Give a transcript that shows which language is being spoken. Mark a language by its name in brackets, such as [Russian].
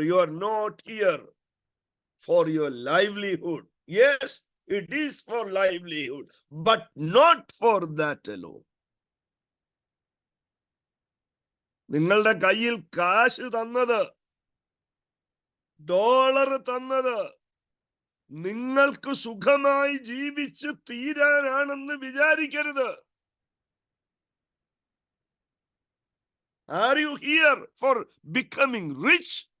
[English] You are not here for your livelihood. Yes, it is for livelihood, but not for that alone. [Malayalam] നിങ്ങളുടെ കയ്യിൽ കാശ് തന്നത്, dollar തന്നത് നിങ്ങൾക്ക് സുഖമായി ജീവിച്ച് തീരാനാണെന്ന് വിചാരിക്കരുത്. [English] Are you here for becoming rich?